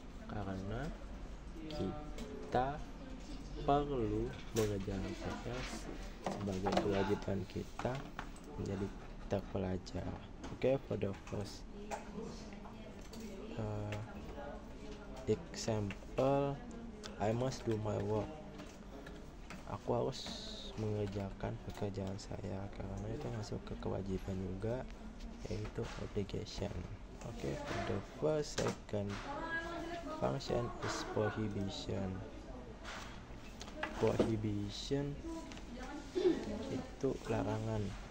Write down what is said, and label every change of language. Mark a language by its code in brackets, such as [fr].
[id] Karena kita perlu mengerjakan tugas sebagai kewajiban kita menjadi terpelajar. [en] Okay, for the first example, I must do my work. [id] Aku harus mengerjakan pekerjaan saya karena itu masuk ke kewajiban juga, yaitu obligation. [en] Okay, for the first second function is prohibition. [id] Prohibition itu larangan.